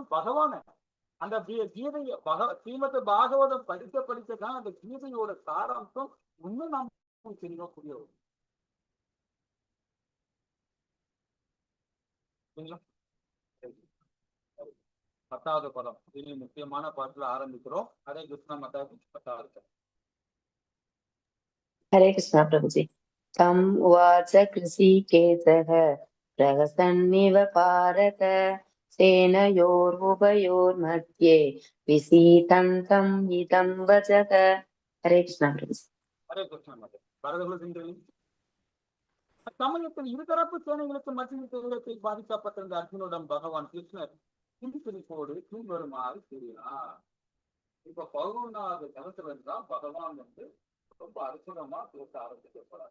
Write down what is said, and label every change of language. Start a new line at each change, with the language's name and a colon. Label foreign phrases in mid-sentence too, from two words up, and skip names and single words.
Tamil: பகவான அந்த கீதைய ஸ்ரீமத் பாகவதம் படிக்கதான் அந்த கீதையோட சாராம்சம் இன்னும் நம்ம தெரியக்கூடிய சரிங்களா? 10வது பதம் இனி முக்கியமான பாட்டுல ஆரம்பிக்கிறோம்.
Hindi: हरे कृष्णा माताजी.
Tamil: 10வது.
Hindi: हरे कृष्णा प्रभुजी।
Sanskrit: तम उवाच कृषिकेशः प्रहसन्निव भारत सेनयोरुभयोर्मध्ये विसीदन्तम् इदं वचः।
Hindi: हरे कृष्णा प्रभुजी। हरे कृष्णा माताजी.
Tamil: பரதகுலத்தின் சமயத்தில் இருதரப்பு சேனைகளுக்கு மத்தியில் பாதிக்கப்பட்டிருந்த அர்ஜுனுடன் பகவான் கிருஷ்ணர் சிரிப்போடு வருமாறு கூறினார். இப்ப 11வது கணத்துல இருந்தா பகவான் வந்து ரொம்ப அற்புதமா பேச ஆரம்பிக்கப்படுறார்.